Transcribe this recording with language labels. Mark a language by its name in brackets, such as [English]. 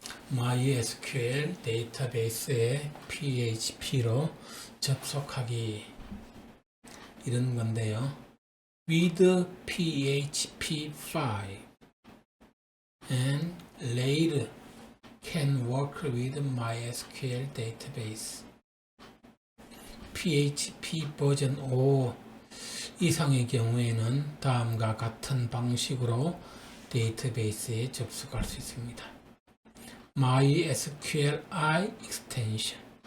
[Korean] MySQL 데이터베이스에 PHP로 접속하기, 이런 건데요. [English] With PHP 5 and later can work with MySQL database. [Korean] PHP 버전 5 이상의 경우에는 다음과 같은 방식으로 데이터베이스에 접속할 수 있습니다. [English] MySQLi extension.